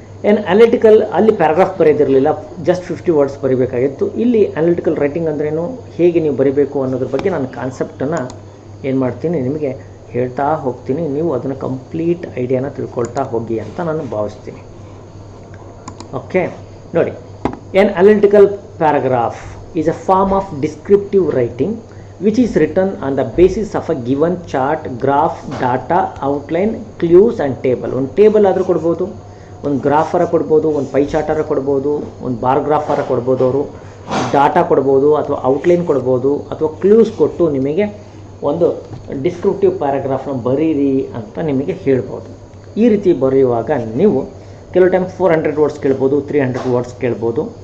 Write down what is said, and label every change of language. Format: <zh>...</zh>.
<kn>ಆ್ಯನಲಿಟಿಕಲ್ ಅಲ್ಲಿ paragraph ಬರೆಯೋದಿರಲಿಲ್ಲ, just 50 words ಬರೀಬೇಕಾಗಿತ್ತು. ಇಲ್ಲಿ ಆ್ಯನಲಿಟಿಕಲ್ writing ಅಂದ್ರೇನು, ಹೇಗೆ ನೀವು ಬರೀಬೇಕು ಅನ್ನೋದ್ರ ಬಗ್ಗೆ ನಾನು ಕಾನ್ಸೆಪ್ಟನ್ನು ಏನು ಮಾಡ್ತೀನಿ ನಿಮಗೆ ಹೇಳ್ತಾ ಹೋಗ್ತೀನಿ. ನೀವು ಅದನ್ನು ಕಂಪ್ಲೀಟ್ ಐಡಿಯಾನ ತಿಳ್ಕೊಳ್ತಾ ಹೋಗಿ ಅಂತ ನಾನು ಭಾವಿಸ್ತೀನಿ.</kn> <en>okay,</en> <kn>ನೋಡಿ,</kn> <en>an analytical paragraph is a form of descriptive writing which is written on the basis of a given chart, graph, data, outline, clues and table.</en> <kn>ಒಂದು ಟೇಬಲ್ ಆದರೂ ಕೊಡ್ಬೋದು, ಒಂದು ಗ್ರಾಫರ ಕೊಡ್ಬೋದು, ಒಂದು ಪೈ ಚಾರ್ಟರ ಕೊಡ್ಬೋದು, ಒಂದು ಬಾರ್ ಗ್ರಾಫರ ಕೊಡ್ಬೋದು, ಅವರು ಡಾಟಾ ಕೊಡ್ಬೋದು, ಅಥವಾ ಔಟ್ಲೈನ್ ಕೊಡ್ಬೋದು, ಅಥವಾ ಕ್ಲೂಸ್ ಕೊಟ್ಟು ನಿಮಗೆ ಒಂದು ಡಿಸ್ಕ್ರಿಪ್ಟಿವ್ ಪ್ಯಾರಾಗ್ರಾಫ್ನ ಬರೀರಿ ಅಂತ ನಿಮಗೆ ಹೇಳ್ಬೋದು. ಈ ರೀತಿ ಬರೆಯುವಾಗ ನೀವು ಕೆಲವು ಟೈಮ್ 400 ವರ್ಡ್ಸ್ ಕೇಳ್ಬೋದು, 300 ವರ್ಡ್ಸ್ ಕೇಳ್ಬೋದು.</kn>